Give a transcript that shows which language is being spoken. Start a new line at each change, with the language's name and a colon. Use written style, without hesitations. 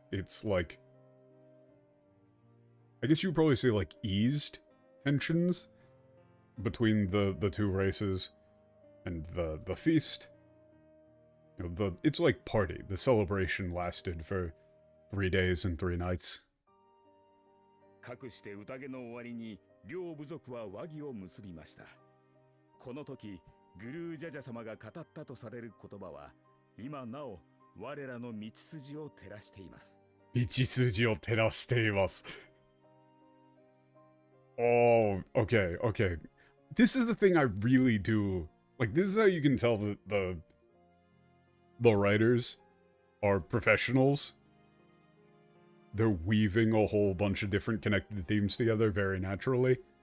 English: It's like, I guess you would probably say like eased tensions between the two races and the feast. It's like party. The celebration lasted for 3 days and 3 nights.
Japanese: かくして宴の終わりに両部族は和議を結びました。この時グルージャジャ様が語ったとされる言葉は今なお我らの道筋を照らしています。道筋を照らしています。
English: Oh, okay, okay. This is the thing I really do. Like, this is how you can tell that the writers are professionals. They're weaving a whole bunch of different connected themes together very naturally.